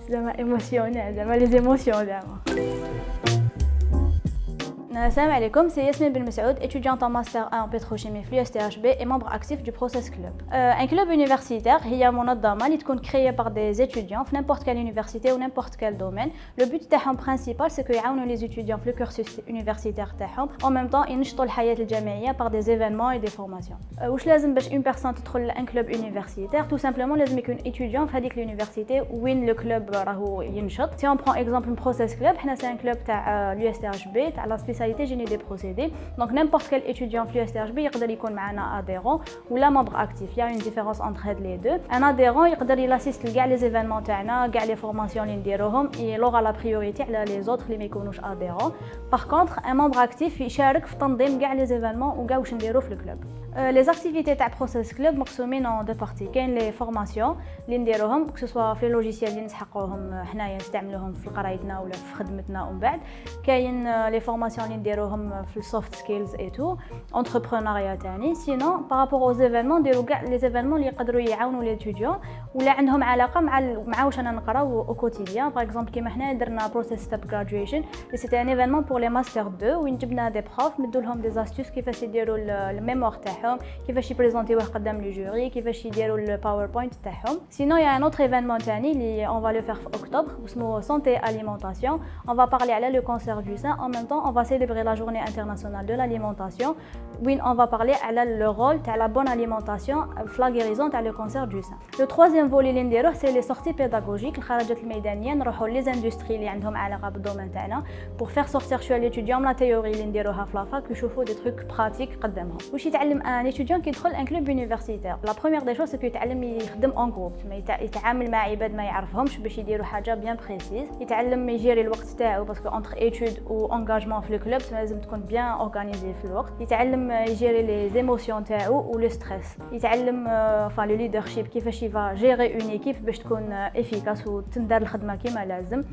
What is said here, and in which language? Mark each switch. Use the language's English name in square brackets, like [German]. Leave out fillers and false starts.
[Arabic] زعما ايموسيونيل زعما لي زيموسيون زعما. [French] Salam alaikum, c'est Yasmine Ben Messoud, étudiante en Master 1 en pétrochimie FLUSTHB et membre actif du Process Club. Un club universitaire, [Arabic] هي منظمة اللي تكون [French] créée par des étudiants في n'importe quelle université ou n'importe quel domaine. Le but تاعهم principal c'est que [Arabic] يعاونوا [French] les étudiants في le cursus universitaire تاعهم. En même temps, [Arabic] ينشطوا الحياة الجامعية [French] par des événements et des formations. [Arabic] واش لازم باش [French] une personne تدخل un club universitaire? Tout simplement [Arabic] لازم يكون étudiant في هذيك l'université وين [French] le club [Arabic] راهو ينشط. [French] Si on prend exemple le Process Club, [Arabic] حنا [French] c'est un club تاع l'USTHB تاع la spécialité génie des procédés. Donc n'importe quel étudiant في l'USTHB [Arabic] يقدر يكون معنا [French] adhérent ou la membre actif. Il y a une différence entre les deux. Un adhérent [Arabic] يقدر يلاسيست لكاع [French] les événements تاعنا [Arabic] كاع les formations اللي نديروهم [French] et il aura la priorité على les autres [Arabic] اللي ما يكونوش [French] adhérents. Par contre un membre actif [Arabic] يشارك في تنظيم كاع les événements وكاع واش نديرو في الكلوب. [French] Les activités تاع Process Club مقسومين en deux parties. [Arabic] كاين [French] les formations [Arabic] اللي نديروهم [French] que ce soit [Arabic] في لوجيسيال اللي نسحقوهم حنايا نستعملوهم في قرايتنا ولا في خدمتنا ومن بعد كاين les formations اللي نديروهم في السوفت سكيلز اي تو entrepreneuriat تاني. [French] Sinon par rapport aux événements [Arabic] نديرو كاع les événements اللي يقدروا يعاونوا [French] les étudiants [Arabic] ولا عندهم علاقه مع واش انا نقراو au quotidien. [French] Par exemple [Arabic] كيما حنا درنا Process Step Graduation [French] et c'était un événement pour les master 2 [Arabic] وين جبنا [French] des profs [Arabic] مدوا لهم [French] des astuces [Arabic] كيفاش يديروا الميموار تاعهم كيفاش يبريزونتيوه قدام لي جوري كيفاش يديروا الباوربوينت تاعهم. [French] Sinon il y a un autre événement تاني اللي on va le faire en octobre [Arabic] اسمه [French] santé alimentation. On va parler على le cancer du sein. En même temps on va célébrer la journée internationale de l'alimentation [Arabic] وين [French] on va parler على le rôle تاع la bonne alimentation في la guérison تاع le cancer du sein. Le troisième volet [Arabic] اللي نديروه [French] c'est les sorties pédagogiques [Arabic] الخرجات الميدانيه نروحوا les industries اللي عندهم علاقه بالدومين تاعنا [French] pour faire sortir [Arabic] شويه l'étudiant la théorie اللي نديروها في لافاك يشوفوا [French] des trucs pratiques [Arabic] قدامهم. واش يتعلم ان étudiant qui يدخل un club universitaire? [French] La première des choses c'est que [Arabic] يتعلم يخدم en groupe يتعامل مع عباد ما يعرفهمش باش يديروا حاجه [French] bien précise. [Arabic] يتعلم يجيري الوقت تاعو باسكو [French] entre études [Arabic] و engagement في الكلوب لازم تكون bien organisé في الوقت. يتعلم يجيري les émotions تاعو و le stress. يتعلم enfin le leadership كيفاش يفا [French] gérer une équipe [Arabic] باش تكون [French] efficace [Arabic] وتندار الخدمه كما لازم.